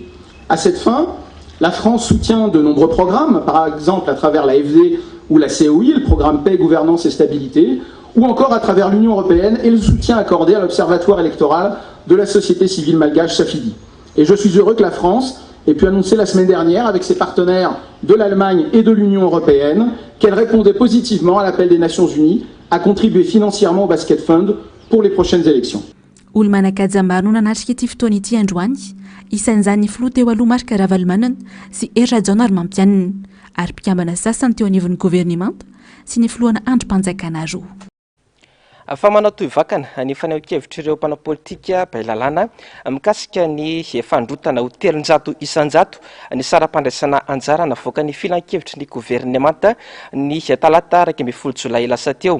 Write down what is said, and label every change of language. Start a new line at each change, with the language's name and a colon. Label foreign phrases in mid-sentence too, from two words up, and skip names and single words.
French: À cette fin, la France soutient de nombreux programmes, par exemple à travers l'AFD ou la COI, le programme Paix, Gouvernance et Stabilité, ou encore à travers l'Union européenne et le soutien accordé à l'Observatoire électoral de la société civile malgache Safidi. Et je suis heureux que la France ait pu annoncer la semaine dernière avec ses partenaires de l'Allemagne et de l'Union européenne qu'elle répondait positivement à l'appel des Nations Unies à contribuer financièrement au Basket Fund pour les prochaines élections.
Malagasy: Isan'izany filoha teo aloha marika Ravalomanana sy Erra-Jaona ary mampianina ary mpikambana sasany teo anivon'ny gouvernemanta sy ny filohana androm-panjakana roa. Fa manao toy-vakana ny fanehoan-kevitra ireo mpanao politika Bailalana mikasika ny fandrotana ho 300 isan-jato ny saram-pandraisana anjara navoaka ny filan-kevitry ny gouvernemanta ny talata 12 Jolay lasa teo.